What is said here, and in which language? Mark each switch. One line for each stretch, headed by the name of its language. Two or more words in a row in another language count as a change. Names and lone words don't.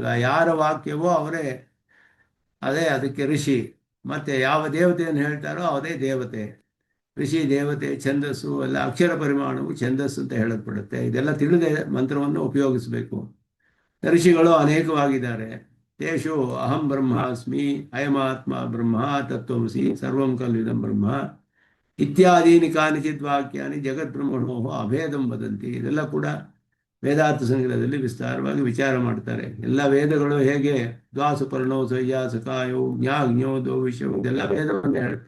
Kannada: ಯಾರ ವಾಕ್ಯವೋ ಅವರೇ, ಅದೇ ಅದಕ್ಕೆ ಋಷಿ. ಮತ್ತು ಯಾವ ದೇವತೆಯನ್ನು ಹೇಳ್ತಾರೋ ಅದೇ ದೇವತೆ. ಋಷಿ, ದೇವತೆ, ಛಂದಸ್ಸು ಎಲ್ಲ ಅಕ್ಷರ ಪರಿಮಾಣವು ಛಂದಸ್ಸು ಅಂತ ಹೇಳಲ್ಪಡುತ್ತೆ. ಇದೆಲ್ಲ ತಿಳಿದೇ ಮಂತ್ರವನ್ನು ಉಪಯೋಗಿಸಬೇಕು. ಋಷಿಗಳು ಅನೇಕವಾಗಿದ್ದಾರೆ.
Sanskrit: ತೇಷು ಅಹಂ ಬ್ರಹ್ಮಾಸ್ಮಿ, ಅಯಮಾತ್ಮ ಬ್ರಹ್ಮ, ತತ್ವಮಸಿ, ಸರ್ವಂ ಕಲ್ವಿದಂ ಬ್ರಹ್ಮ ಇತ್ಯಾದೀನಿ ಕಾನಿಚಿತ್ ವಾಕ್ಯಾನಿ ಜಗದ್ಬ್ರಹ್ಮಣೋ ಅಭೇದಂ ವದಂತಿ.
Kannada: ಇದೆಲ್ಲ ಕೂಡ ವೇದಾರ್ಥ ಸಂಗ್ರಹದಲ್ಲಿ ವಿಸ್ತಾರವಾಗಿ ವಿಚಾರ ಮಾಡ್ತಾರೆ. ಎಲ್ಲ ವೇದಗಳು ಹೇಗೆ
Sanskrit: ದ್ವಾಸುಪರ್ಣೋ ಸಯ್ಯಾಸಕಾಯೋ ಜ್ಞಾಜ್ಞೋ ದೋ ವಿಷಯೋ,
Kannada: ಇದೆಲ್ಲ ವೇದವನ್ನು ಹೇಳುತ್ತೆ.